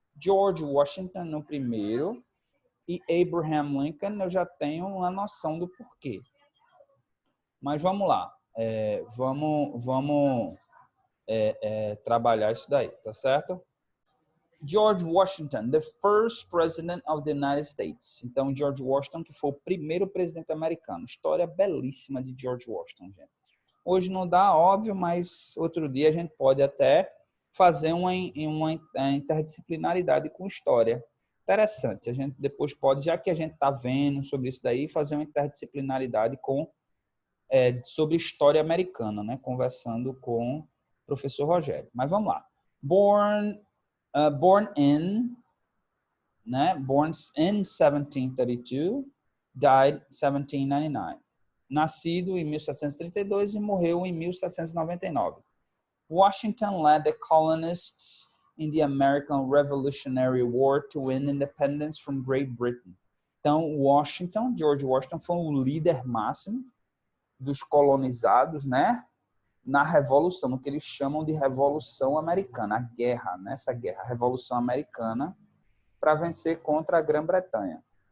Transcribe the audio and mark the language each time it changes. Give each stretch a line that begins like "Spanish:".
Portuguese: George Washington no primeiro e Abraham Lincoln, eu já tenho uma noção do porquê. Mas vamos lá, vamos trabalhar isso daí, tá certo?
English: George Washington, the first president of the United States.
Portuguese: Então, George Washington, que foi o primeiro presidente americano. História belíssima de George Washington, gente. Hoje não dá, óbvio, mas outro dia a gente pode até fazer uma interdisciplinaridade com história. Interessante. A gente depois pode, já que a gente está vendo sobre isso daí, fazer uma interdisciplinaridade sobre história americana, né? Conversando com o professor Rogério. Mas vamos lá.
English: Born in 1732, died 1799.
Portuguese: Nascido em 1732 e morreu em 1799.
English: Washington led the colonists in the American Revolutionary War to win independence from Great Britain.
Portuguese: Então, George Washington foi o líder máximo dos colonizados, né? Na Revolução, no que eles chamam de Revolução Americana, a guerra, nessa guerra, a Revolução Americana, para vencer contra a Grã-Bretanha.